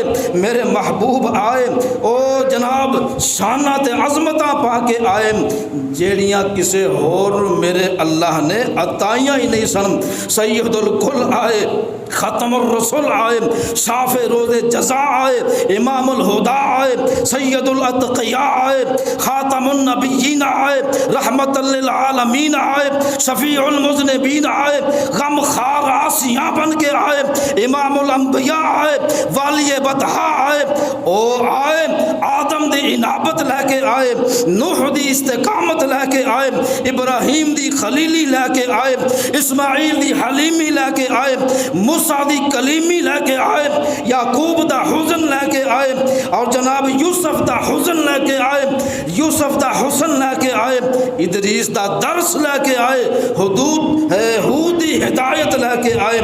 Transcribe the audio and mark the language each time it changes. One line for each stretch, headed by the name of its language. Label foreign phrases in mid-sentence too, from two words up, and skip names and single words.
Punjabi: ਮੇਰੇ ਮਹਿਬੂਬ ਆਏ ਓ ਜਨਾਬ ਸ਼ਾਨਾਂ ਤੇ ਅਜ਼ਮਤਾਂ ਪਾ ਕੇ ਆਏ ਜਿਹੜੀਆਂ ਕਿਸੇ ਹੋਰ ਮੇਰੇ ਅੱਲਾਹ ਨੇ ਅਤਾਈਆਂ ਹੀ ਨਹੀਂ ਸਨ। ਸੱਯਦੁਲ ਕੁਲ ਆਏ, ਖ਼ਤਮੁਰ ਰਸੂਲ ਆਏ, ਸ਼ਾਫ਼ੇ ਰੋਜ਼ੇ ਜਜ਼ਾ ਆਏ, ਇਮਾਮੁਲ ਹੁਦਾ ਆਏ, ਸੱਯਦੁਲ ਅਤਕ਼ੀਆ ਆਏ, ਖ਼ਾਤਮੁਨ ਨਬੀਯੀਨ ਆਏ, ਰਹਿਮਤਲ ਲਿਲ ਆਲਮੀਨ ਆਏ, ਸ਼ਫ਼ੀਉਲ ਮੁਜ਼ਨਿਬੀਨ ਆਏ, ਗ਼ਮ ਖ਼ਾਰ ਆਸੀਆ ਬਣ ਕੇ ਆਏ, ਇਮਾਮੁਲ ਅੰਬੀਆ ਆਏ, ਵਾਲੀਏ ਬਤਹਾ ਆਏ, ਓ ਆਏ ਆਦਮ ਦੀ ਇਨਾਬਤ ਲੈਕੇ ਆਏ, ਨੂਹ ਦੀ ਇਸਤਿਕਾਮਤ ਲੈਕੇ ਆਏ, ਇਬਰਾਹੀਮ ਦੀ ਖ਼ਲੀਲੀ ਲੈਕੇ ਆਏ, ਇਸਮਾਈਲ ਦੀ ਹਲੀਮੀ ਲੈਕੇ ਆਏ, ਮੂਸਾ ਦੀ ਕਲੀਮੀ ਲੈਕੇ ਆਏ, ਯਾਕੂਬ ਦਾ ਹੁਜ਼ਨ ਲੈਕੇ ਆਏ ਔਰ ਜਨਾਬ ਯੂਸੁਫ਼ ਦਾ ਹੁਜ਼ਨ ਲੇਕੇ ਆਏ, ਯੂਸੁਫ਼ ਦਾ ਹੁਸਨ ਲੇਕੇ ਆਏ, ਇਦਰੀਸ ਦਾ ਦਰਸ ਲੇਕੇ ਆਏ, ਹੁਦੂਦ ਹੂਦ ਦੀ ਹਿਦਾਇਤ ਲੇਕੇ ਆਏ, यूसुफ दा हुसन लेके आए, इदरीस दा दर्स लेके आए, हुदूद हूद दी हिदायत लेके आए।